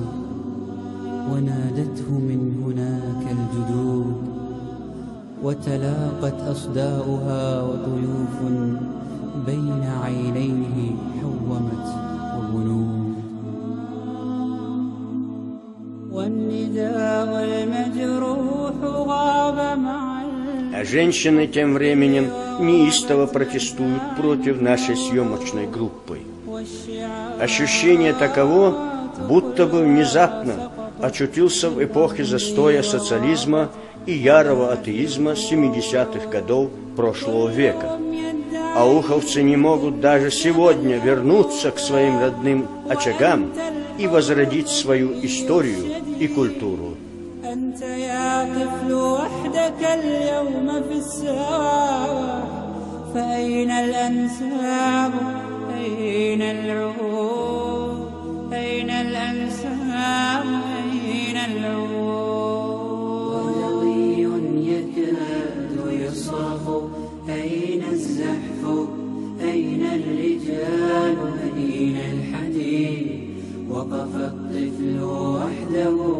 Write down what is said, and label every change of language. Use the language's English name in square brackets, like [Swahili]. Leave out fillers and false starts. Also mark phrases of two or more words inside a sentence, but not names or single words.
[Arabic] ونادته من هناك الجدود وتلاقت أصداؤها وطيوف بين عينيه حومت وبنود والنداء المجروح غاب مع [Russian] А женщины тем временем неистово протестуют против нашей съемочной группы. Ощущение таково, будто бы внезапно очутился в эпохе застоя социализма и ярого атеизма 70-х годов прошлого века. Ауховцы не могут даже сегодня вернуться к своим родным очагам и возродить свою историю и культуру. [Arabic] أنت يا طفل وحدك اليوم في الساحة فأين الأنساب أين العهود أين الأنساب أين العهود ولوي يكاد يصرخ أين الزحف أين الرجال أين الحديد وقف الطفل وحده